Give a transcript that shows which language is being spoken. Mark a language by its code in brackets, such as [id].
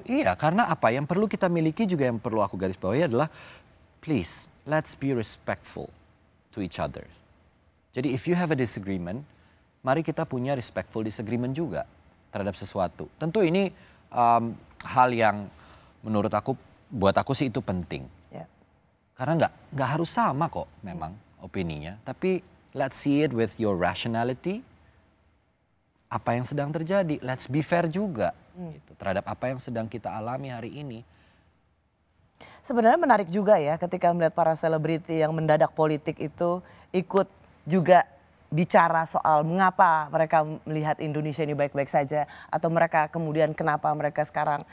[id] Iya, karena apa yang perlu kita miliki juga yang perlu aku garis bawahi adalah [en] please, let's be respectful to each other. [id] Jadi [en] if you have a disagreement, [id] mari kita punya respectful disagreement juga terhadap sesuatu. Tentu ini hal yang menurut aku, buat aku sih itu penting. Ya. Karena nggak harus sama kok memang opininya. Tapi [en] let's see it with your rationality. [id] Apa yang sedang terjadi, [en] let's be fair [id] juga gitu, terhadap apa yang sedang kita alami hari ini. Sebenarnya menarik juga ya ketika melihat para selebriti yang mendadak politik itu ikut juga bicara soal mengapa mereka melihat Indonesia ini baik-baik saja atau mereka kemudian kenapa mereka sekarang